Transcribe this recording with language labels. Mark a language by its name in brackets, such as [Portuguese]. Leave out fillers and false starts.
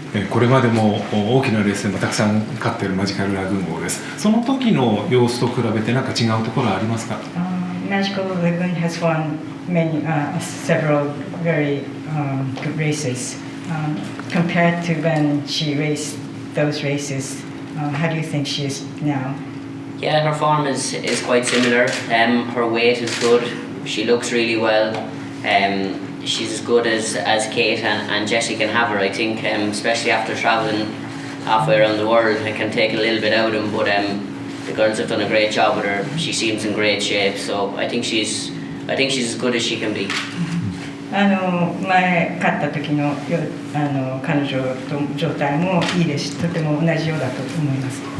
[Japanese] これまでも大きなレースでもたくさん勝っているマジカルラグーン号です。その時の様子と比べて何か違うところはありますか [English] ？Magical Lagoon has won several very good races. Compared to when she raced those races, how do you think she is now? Yeah, her form is quite similar. Her weight is good. She looks really well. She's as good as Kate and Jessie can have her, I think, especially after travelling halfway around the world. It can take a little bit out of them, but the girls have done a great job with her. She seems in great shape, so I think she's as good as she can be. [Japanese] 前勝った時の彼女と状態もいいですし、とても同じようだと思います。